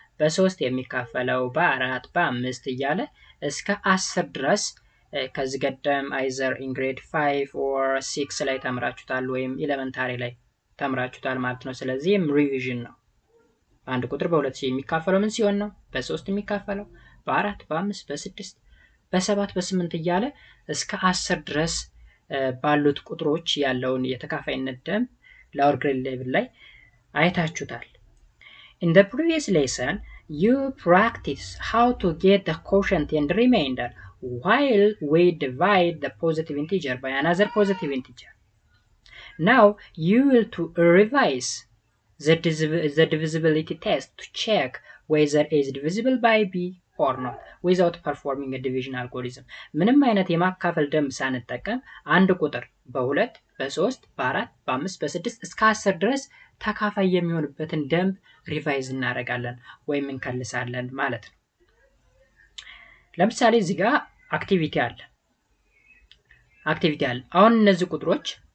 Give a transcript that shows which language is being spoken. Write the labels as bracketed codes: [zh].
[am] በ3 የሚካፈለው በ4 በ5 እያለ እስከ 10 ድረስ ከዚህ ቀደም አይዘር ኢን ግሬድ 5 or 6 ላይ ተምራችሁታል ወይም ኤሌመንታሪ ላይ ተምራችሁታል ማለት ነው። ስለዚህም ሪቪዥን ነው። አንድ ቁጥር በሁለት የሚካፈለው ምን ሲሆን ነው? በ3 የሚካፈለው በ4 በ5 በ6 በ7 በ8 እያለ እስከ 10 ድረስ ባሉት ቁጥሮች ያለውን የተካፋይነት ደንብ ሎወር ግሬድ ሌቭል ላይ አይታችሁታል። [en] In the previous lesson, you practice how to get the quotient and remainder while we divide the positive integer by another positive integer. Now you will to revise the divisibility test to check whether it is divisible by b or not without performing a division algorithm. [am] ምንም አይነት የማካፈል ደንብ ሳንጠቀም አንድ ቁጥር በ2 በ3 በ4 በ5 በ6 እስከ 10 ድረስ ተካፋይ የሚሆንበትን ደንብ ሪቫይዝ እናደርጋለን ወይም እንከልሳለን ማለት ነው። ለምሳሌ እዚህ ጋር አክቲቪቲ አለ። አሁን እነዚህ ቁጥሮች